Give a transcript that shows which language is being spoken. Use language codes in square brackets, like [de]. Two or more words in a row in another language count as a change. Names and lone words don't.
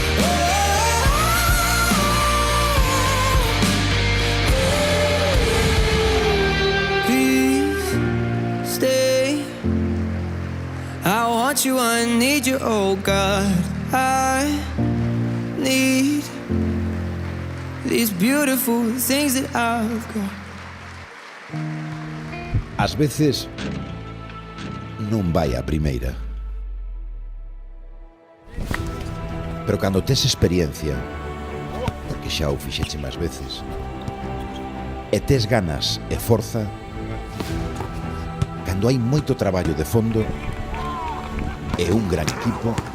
[en] Please stay. I want you, I need you, oh God. I need these beautiful things that I've got. [gl] Ás veces non vai a primeira. Pero cando tes experiencia, porque xa o fixeche máis veces, e tes ganas e forza, cando hai moito traballo de fondo e un gran equipo,